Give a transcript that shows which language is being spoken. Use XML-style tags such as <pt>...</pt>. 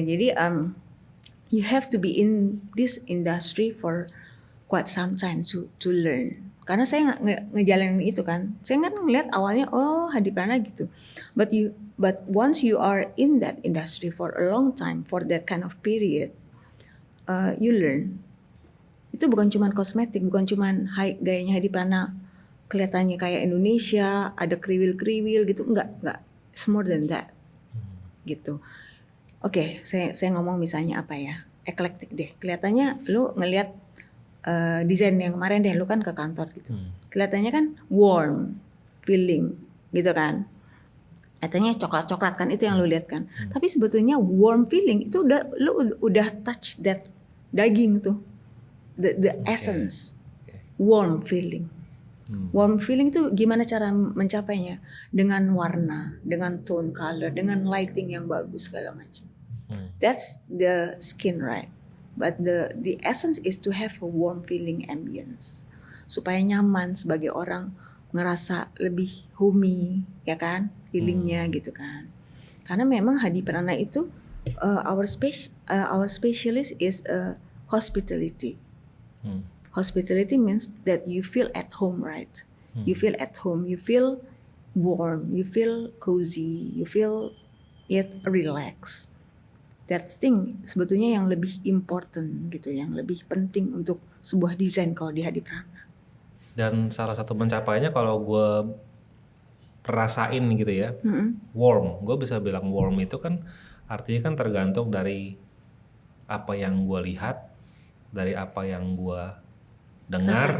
<en>Jadi you have to be in this industry for quite some time to learn.</en> <id>Karena saya ngejalanin itu kan. Saya kan ngeliat awalnya Hadi Prana gitu.</id> <en>But once you are in that industry for a long time, for that kind of period, you learn.</en> <id>Itu bukan cuma kosmetik, bukan cuma gayanya Hadi Prana kelihatannya kayak Indonesia, ada kriwil-kriwil gitu. Enggak. It's more than that. Gitu. Oke, saya ngomong misalnya apa ya? Eklektik deh. Kelihatannya lu ngelihat desain yang kemarin deh, lu kan ke kantor gitu. Kelihatannya kan warm feeling gitu kan. Katanya coklat-coklat kan itu yang lu lihat kan. Tapi sebetulnya warm feeling itu lu udah touch that daging tuh.</id> <en>The essence. Warm feeling. Warm feeling itu gimana cara mencapainya?</en> <id>Dengan warna, dengan tone color, dengan lighting yang bagus segala macam.</id> <en>That's the skin, right? But the essence is to have a warm feeling ambience.</en> <id>Supaya nyaman sebagai orang ngerasa lebih homey, ya kan? Feelingnya gitu kan. Karena memang Hadi Prana itu our specialist is hospitality.</id> <en>Hospitality means that you feel at home, right? You feel at home, you feel warm, you feel cozy, you feel yet relaxed.</en> <id>That thing sebetulnya yang lebih important gitu, yang lebih penting untuk sebuah desain kalau di Hadi Prana. Dan salah satu pencapaiannya kalau gue rasain gitu ya, warm. Gue bisa bilang warm itu kan artinya kan tergantung dari apa yang gue lihat, dari apa yang gue dengar,</id>